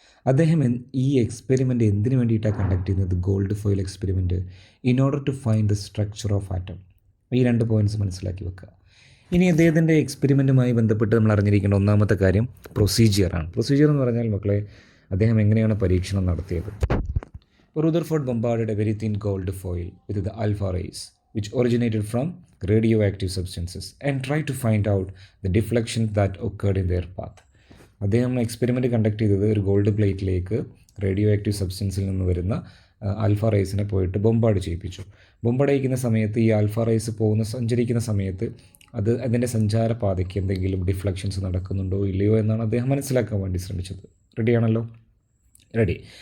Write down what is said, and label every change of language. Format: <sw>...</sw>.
<ml>അദ്ദേഹം ഈ എക്സ്പെരിമെൻറ്റ് എന്തിനു വേണ്ടിയിട്ടാണ് കണ്ടക്ട് ചെയ്യുന്നത്?</ml> <en>Gold foil experiment in order to find the structure of atom.</en> <ml>ഈ 2 പോയിൻറ്റ്സ് മനസ്സിലാക്കി വെക്കുക. ഇനി അദ്ദേഹത്തിൻ്റെ എക്സ്പെരിമെൻറ്റുമായി ബന്ധപ്പെട്ട് നമ്മൾ അറിഞ്ഞിരിക്കേണ്ട ഒന്നാമത്തെ കാര്യം പ്രൊസീജിയറാണ്. പ്രൊസീജിയർ എന്ന് പറഞ്ഞാൽ മക്കളെ അദ്ദേഹം എങ്ങനെയാണ് പരീക്ഷണം നടത്തിയത്?</ml> <en>Rutherford bombarded a very thin gold foil with the alpha rays which originated from radioactive substances and tried to find out the deflections that occurred in their path.</en> <ml>അദ്ദേഹം എക്സ്പെരിമെൻറ്റ് കണ്ടക്ട് ചെയ്തത് ഒരു ഗോൾഡ് പ്ലേറ്റിലേക്ക് radio active സബ്സ്റ്റൻസിൽ നിന്ന് വരുന്ന alpha റേസിനെ പോയിട്ട് bombard ചെയ്യിപ്പിച്ചു. Bombard ചെയ്യിക്കുന്ന സമയത്ത് ഈ alpha rays സഞ്ചരിക്കുന്ന സമയത്ത് അതിൻ്റെ സഞ്ചാരപാതയ്ക്ക് എന്തെങ്കിലും ഡിഫ്ലക്ഷൻസ് നടക്കുന്നുണ്ടോ ഇല്ലയോ എന്നാണ് അദ്ദേഹം മനസ്സിലാക്കാൻ വേണ്ടി ശ്രമിച്ചത്. റെഡിയാണല്ലോ? റെഡി.</ml>